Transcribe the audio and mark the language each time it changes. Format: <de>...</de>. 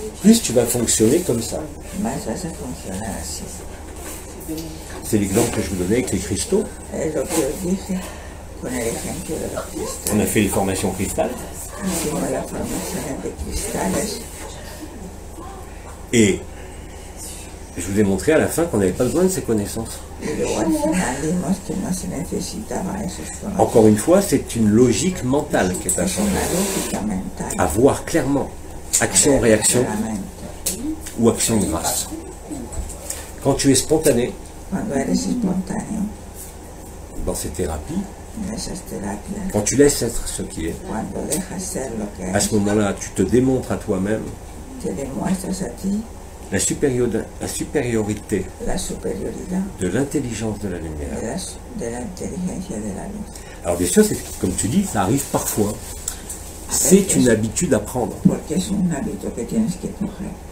<fr>plus tu vas fonctionner comme ça.</fr> <es>más vas a funcionar así.</es> <fr>C'est l'exemple que je vous donnais avec les cristaux.</fr> <es>Es lo que os dije con el ejemplo de los cristales.</es> <fr>On a fait les formations cristal.</fr> <es>Hicimos las formaciones de cristales</es> <fr>Et je vous ai montré à la fin qu'on n'avait pas besoin de ces connaissances.</fr> <es>y luego al final vimos que no se necesitaban esos conocimientos.</es> <fr>Encore une fois, c'est une logique mentale qui est à</fr> <es>Es</es> <fr>changer.</fr> <es>una lógica mental.</es> <fr>À voir clairement action-réaction</fr> <es>Claramente.</es> <fr>ou action de grâce. Quand tu es spontané</fr> <es>Cuando eres espontáneo</es> <fr>dans ces thérapies,</fr> <es>en esas terapias,</es> <fr>quand tu laisses être ce qui est,</fr> <es>cuando dejas ser lo que</es> <fr>à</fr> <es>es,</es> <fr>ce moment-là, tu te démontres à toi-même</fr> <es>te demuestras a ti</es> <fr>la supériorité</fr> <es>la superioridad</es> <fr>de l'intelligence de la lumière.</fr> <es>de la inteligencia de la luz.</es> <fr>Alors bien sûr, c'est comme tu dis, ça arrive parfois. C'est une habitude à prendre.</fr> <es>Porque es un hábito que tienes que coger.</es>